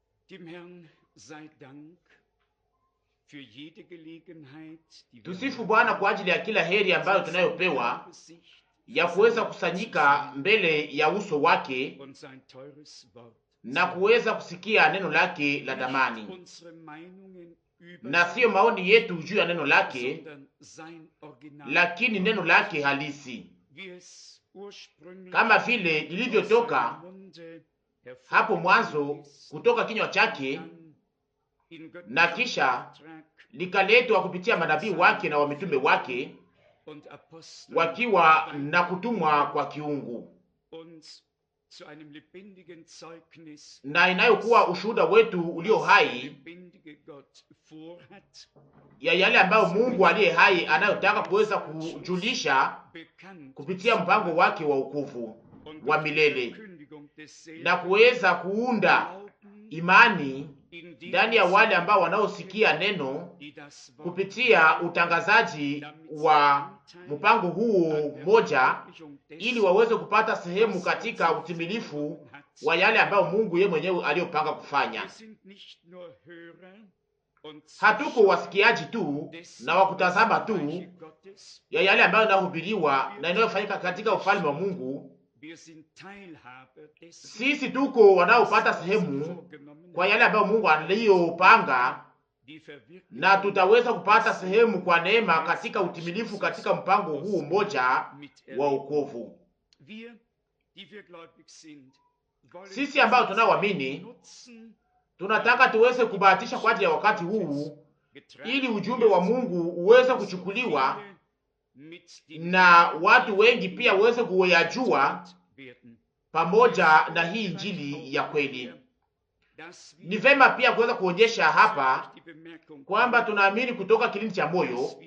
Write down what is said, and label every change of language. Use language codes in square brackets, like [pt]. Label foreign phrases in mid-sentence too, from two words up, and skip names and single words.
[de] Dem Herrn sei Dank für jede Gelegenheit, die wir [sw] Tusifu Bwana [de] haben, [sw] kwa ajili ya kila heri ambayo [de] zu seinem [sw] tunayopewa [de] Angesicht [sw] ya kuweza [de] versammelt zu [sw] kusanyika [de] sein [sw] mbele ya uso wake [de] und sein teures Wort [sw] na [de] zu hören. [sw] kuweza kusikia neno lake la [de] Nicht [sw] damani, [de] unsere Meinungen über [sw] na siyo [de] sein [sw] maoni yetu [de] Wort, [sw] juu ya neno lake, [de] sondern sein [sw] lakini neno [de] Originalwort, [sw] lake halisi, [de] wie es ursprünglich [sw] kama vile [de] aus [sw] lilivyotoka [de] seinem Munde [sw] hapo [de] hervorgegangen [sw] mwanzo [de] ist [sw] kutoka kinywa [de] und [sw] chake, [de] dann in [sw] na [de] göttlichem [sw] kisha [de] Auftrag [sw] likaletwa kupitia [de] von [sw] manabii [de] seinen [sw] wake na wamitume wake, [de] Propheten und Aposteln [sw] wakiwa na kutumwa [de] weitergegeben [sw] kwa kiungu, [de] und zu einem lebendigen Zeugnis [sw] na inayokuwa ushuhuda wetu ulio [de] was der [sw] hai [de] lebendige Gott vorhat, [sw] ya yale ambayo Mungu aliye hai anayotaka kuweza kujulisha [de] bekannt [sw] kupitia [de] zu [sw] mpango [de] machen [sw] wake wa ukufu [de] und [sw] wa [de] durch die [sw] milele, [de] Verkündigung [sw] na [de] desselben [sw] kuweza kuunda [de] Glauben [sw] imani [de] in [sw] ndani ya [de] denen [sw] wale [de] zu [sw] ambao [de] erwecken, [sw] wanaosikia neno [de] die das Wort [sw] kupitia [de] hören, [sw] utangazaji [de] damit sie [sw] wa [de] Anteil [sw] mpango huo [de] an der [sw] moja, [de] Verwirklichung [sw] ili [de] dessen, [sw] waweze kupata sehemu [de] was [sw] katika [de] Gott sich [sw] utimilifu [de] vorgenommen hat. [sw] wa yale ambayo Mungu yeye mwenyewe aliyopanga kufanya. [de] Wir sind nicht nur Hörer und [sw] Hatuko [de] Zuschauer [sw] wasikiaji tu [de] dessen, [sw] na wakutazama [de] was im [sw] tu [de] Reiche Gottes [sw] ya yale ambayo yanahubiriwa na [de] passiert, [sw] inayofanyika katika ufalme wa Mungu. [de] wir sind Teilhaber dessen, [sw] Sisi tuko wanaopata [de] was Gott sich [sw] sehemu [de] vorgenommen [sw] kwa [de] hat, [sw] yale ambayo Mungu aliyopanga, [de] die [sw] na [de] Verwirklichung [sw] tutaweza kupata [de] dessen [sw] sehemu kwa neema [de] des [sw] katika utimilifu [de] Abschlusses [sw] katika mpango huu [de] aus [sw] mmoja wa [de] miterleben. [sw] wokovu. [de] Wir, die wir gläubig sind, wollen [sw] Sisi ambao [de] diesen [sw] tunaoamini [de] Zeit nutzen, [sw] tunataka tuweze kubahatisha kwa ajili ya wakati huu, ili ujumbe wa Mungu uweze kuchukuliwa na watu wengi pia waweze kuyajua pamoja na hii injili ya kweli. Ni vema pia kuweza kuonyesha hapa kwamba tunaamini kutoka kilindi cha moyo